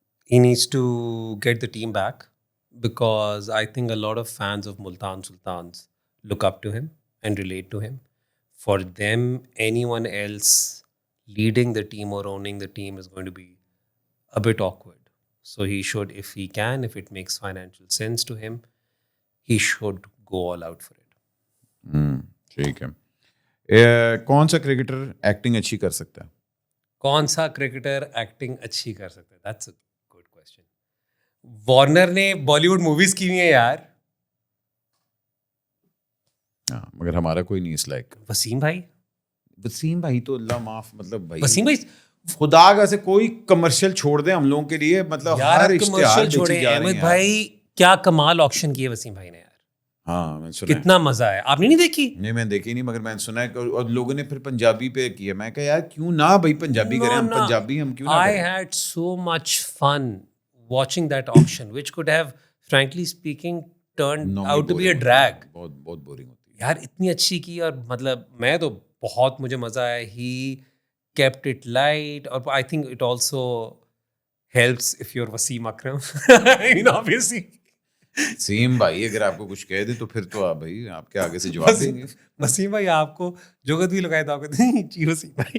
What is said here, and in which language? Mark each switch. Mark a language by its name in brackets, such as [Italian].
[English] He needs to get the team back because I think a lot of fans of Multan Sultans look up to him and relate to him. For them, anyone else leading the team or owning the team is going to be a bit awkward. So he should, if he can, if it makes financial sense to him, he should go all out for it. [Urdu] ٹھیک ہے. کون سا cricketer acting اچھی کر سکتا ہے؟ کون سا کرکٹر ایکٹنگ اچھی کر سکتا ہے؟ [English] That's a good question. [Urdu] Warner نے بالی ووڈ موویز کی ہوئی ہیں یار. ہاں مگر ہمارا کوئی نہیں اس لائق. وسیم بھائی تو اللہ معاف, مطلب بھائی وسیم بھائی خدا کا سے کوئی کمرشل چھوڑ دیں ہم لوگوں کے لیے, مطلب ہر اشتہار چھوڑے. احمد بھائی کیا کمال آکشن کی ہے وسیم بھائی نے یار. ہاں میں سنا, کتنا مزہ ہے. آپ نے نہیں دیکھی؟ نہیں میں دیکھی نہیں, مگر میں نے سنا ہے اور لوگوں نے پھر پنجابی پہ کیا. میں کہا یار کیوں نہ بھائی پنجابی کریں, ہم پنجابی ہم کیوں نہ کریں. [English] I had so much fun watching that auction which could have frankly speaking turned out to be a drag. [Urdu] بہت بورنگ ہوتی ہے یار, اتنی اچھی کی, اور مطلب میں تو بہت مجھے مزہ آیا. [English] He kept it light, اور I think it also helps if you're Wasim Akram. I mean obviously [Urdu] same بھائی اگر آپ کو کچھ کہہ دیں تو پھر تو آپ بھائی آپ کے آگے سے جواب دیں گے. وسیم بھائی آپ کو جو بھی لگائے تو آپ کہتے ہیں جی وسیم بھائی.